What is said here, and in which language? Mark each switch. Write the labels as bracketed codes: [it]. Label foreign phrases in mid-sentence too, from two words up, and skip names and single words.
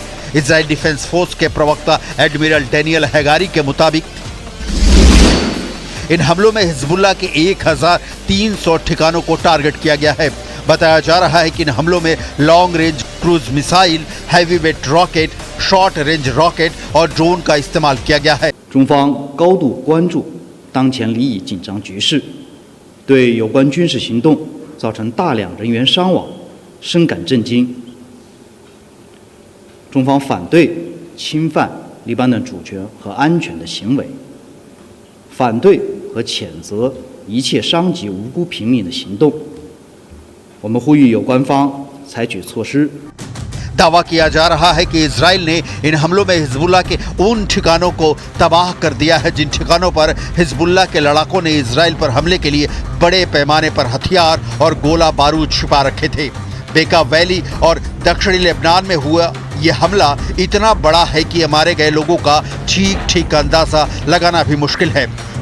[hi] इजराइल डिफेंस फोर्स के प्रवक्ता एडमिरल डेनियल हैगारी के मुताबिक इन हमलों में हिजबुल्लाह के 1300 ठिकानों को टारगेट किया गया है। बताया जा रहा है कि इन हमलों में [en] long range cruise missile, heavy weight rocket, short range rocket [hi] और ड्रोन का इस्तेमाल किया गया है। [zh] 中方高度关注当前利益紧张局势，对有关军事行动造成大量人员伤亡深感震惊。中方反对侵犯黎巴嫩主权和安全的行为，反对和谴责一切伤及无辜平民的行动。我们呼吁有关方采取措施。 [hi] दावा किया जा रहा है कि इजराइल ने इन हमलों में हिजबुल्लाह के उन ठिकानों को तबाह कर दिया है जिन ठिकानों पर हिजबुल्लाह के लड़ाकों ने इजराइल पर हमले के लिए बड़े पैमाने पर हथियार और गोला बारूद छिपा रखे थे। बेका वैली और दक्षिणी लेबनान में हुआ यह हमला इतना बड़ा है कि मारे गए लोगों का ठीक ठीक अंदाजा लगाना भी मुश्किल है।